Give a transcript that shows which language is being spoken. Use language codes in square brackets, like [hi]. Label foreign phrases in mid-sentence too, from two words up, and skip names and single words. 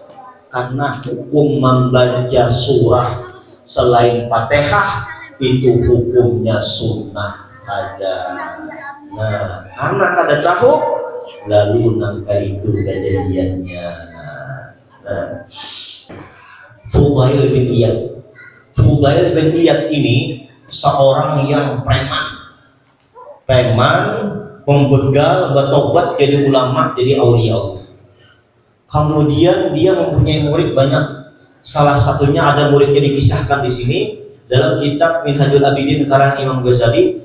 [id] Karena hukum membaca surah selain Fatihah itu hukumnya sunnah ada. Nah, karena kada tahu, lalu nangka itu kejadiannya. Nah, Fudail bin Iyad ini seorang yang preman. preman, pembegal, bertobat jadi ulama, jadi aulia Allah. Kemudian dia mempunyai murid banyak. Salah satunya ada muridnya dikisahkan di sini dalam kitab Minhajul Abidin karangan Imam Ghazali.